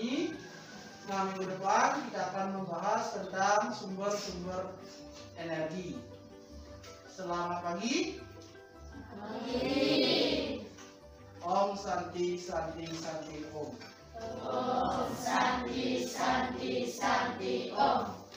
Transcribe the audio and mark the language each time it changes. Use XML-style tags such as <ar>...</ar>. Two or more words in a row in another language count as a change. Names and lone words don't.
<id>Nah, minggu depan kita akan membahas tentang sumber-sumber energi. Selamat pagi.</id> <sa>Om Santi Santi Santi Om. Om Santi Santi Santi Om.</sa>